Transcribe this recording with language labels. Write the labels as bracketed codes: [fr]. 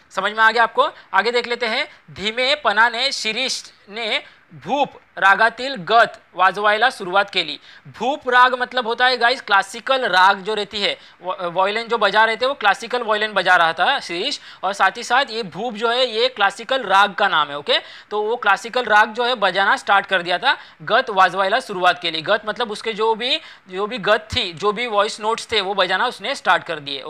[hi] समझ में आ गया आपको? आगे देख लेते हैं। [mr] धीमेपणाने शिरीष ने भूप रागातील गत वाजवायला सुरुवात केली। [hi] भूप राग मतलब होता है गाइस क्लासिकल राग जो रहती है, वॉयलिन जो बजा रहे थे वो क्लासिकल वॉयलिन बजा रहा था शिरीष, और साथ ही साथ ये भूप जो है ये क्लासिकल राग का नाम है। ओके, तो वो क्लासिकल राग जो है बजाना स्टार्ट कर दिया था, [mr] गत वाजवायला सुरुवात केली। [hi] गत मतलब उसके जो भी गत थी, जो भी वॉइस नोट्स थे वो बजाना उसने स्टार्ट कर दिए।